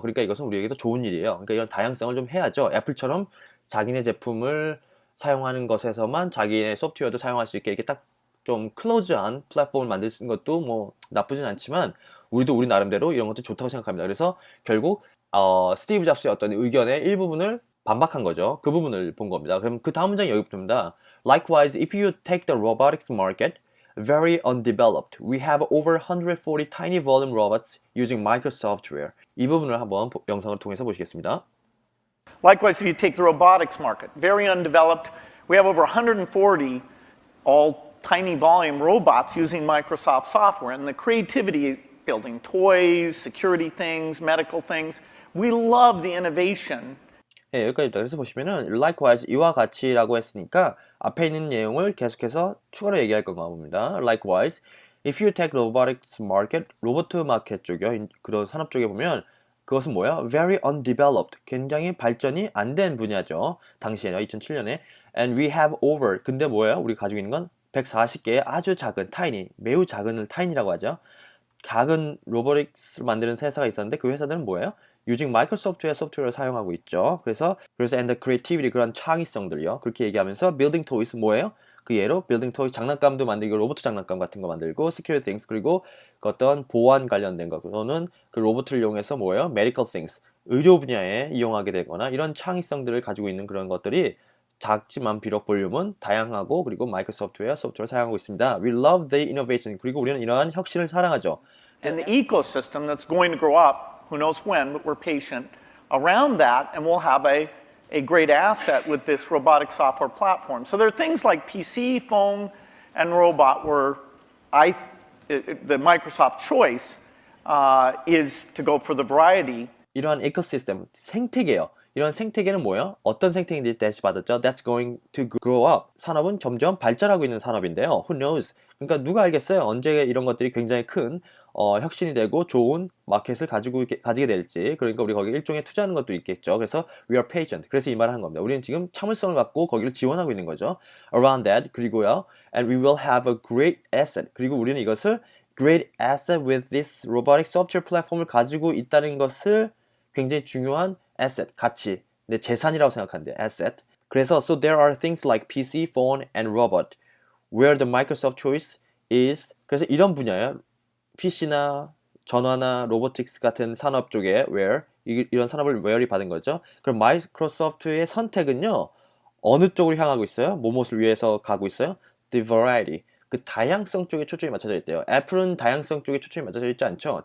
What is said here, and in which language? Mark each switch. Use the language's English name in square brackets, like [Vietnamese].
[Korean] 그러니까 이것은 우리에게도 좋은 일이에요. 그러니까 이런 다양성을 좀 해야죠. 애플처럼 자기네 제품을 사용하는 것에서만 자기의 소프트웨어도 사용할 수 있게 이렇게 딱 좀 클로즈한 플랫폼을 만들 수 있는 것도 뭐 나쁘진 않지만 우리도 우리 나름대로 이런 것도 좋다고 생각합니다. 그래서 결국 스티브 잡스의 어떤 의견의 일부분을 반박한 거죠. 그 부분을 본 겁니다. 그럼 그 다음 문장이 여기부터입니다. [English] Likewise, if you take the robotics market, very undeveloped. We have over 140 tiny volume robots using Microsoft software. [Korean] 이 부분을 한번 영상을 통해서 보시겠습니다. [English] Likewise, if you take the robotics market, very undeveloped, we have over 140 all tiny volume robots using Microsoft software. And the creativity, building toys, security things, medical things, we love the innovation. [Korean] 예, 여기까지입니다. 그래서 보시면은 likewise 이와 같이라고 했으니까 앞에 있는 내용을 계속해서 추가로 얘기할 건가 봅니다. [English] Likewise, if you take robotics market, [Korean] 로봇 마켓 쪽이요. 그런 산업 쪽에 보면 그것은 뭐야? [English] Very undeveloped. [Korean] 굉장히 발전이 안 된 분야죠. 당시에는 2007년에. [English] And we have over. [Korean] 근데 뭐예요? 우리가 가지고 있는 건 140개의 아주 작은 tiny, 매우 작은을 tiny라고 하죠. 작은 로보틱스를 만드는 회사가 있었는데 그 회사들은 뭐예요? using 마이크로소프트의 소프트웨어를 사용하고 있죠. 그래서 [English] and the creativity [Korean] 그런 창의성들이요. 그렇게 얘기하면서 [English] building toys [Korean] 뭐예요? 그 예로 building toys 장난감도 만들고 로봇 장난감 같은 거 만들고 [English] secure things [Korean] 그리고 그 어떤 보안 관련된 거 또는 그 로봇을 이용해서 뭐예요? [English] medical things [Korean] 의료 분야에 이용하게 되거나 이런 창의성들을 가지고 있는 그런 것들이 작지만 비록 볼륨은 다양하고 그리고 마이크로소프트웨어 소프트웨어를 사용하고 있습니다. [English] We love the innovation. [Korean] 그리고 우리는 이러한 혁신을 사랑하죠. [English] And the ecosystem that's going to grow up, who knows when, but we're patient, around that, and we'll have a great asset with this robotic software platform. So there are things like PC, phone, and robot where the Microsoft choice is to go for the variety. [Korean] 이러한 에코시스템, 생태계요. 이런 생태계는 뭐예요? 어떤 생태계인지 다시 받았죠? [English] That's going to grow up. [Korean] 산업은 점점 발전하고 있는 산업인데요. [English] Who knows? [Korean] 그러니까 누가 알겠어요? 언제 이런 것들이 굉장히 큰 혁신이 되고 좋은 마켓을 가지게 될지. 그러니까 우리 거기에 일종의 투자하는 것도 있겠죠. 그래서 [English] we are patient. [Korean] 그래서 이 말을 한 겁니다. 우리는 지금 참을성을 갖고 거기를 지원하고 있는 거죠. [English] Around that. [Korean] 그리고요. [English] And we will have a great asset. [Korean] 그리고 우리는 이것을 [English] great asset with this robotic software [Korean] 플랫폼을 가지고 있다는 것을 굉장히 중요한 asset, 가치, 내 재산이라고 생각하는데 asset. 그래서 [English] so there are things like PC, phone, and robot, where the Microsoft choice is. [Korean] 그래서 이런 분야요, PC나 전화나 로보틱스 같은 산업 쪽에 where 이런 산업을 where이 받은 거죠. 그럼 마이크로소프트의 선택은요 어느 쪽으로 향하고 있어요? 무엇을 위해서 가고 있어요? [English] The variety. [Korean] 그 다양성 쪽에 초점이 맞춰져 있대요. 애플은 다양성 쪽에 초점이 맞춰져 있지 않죠.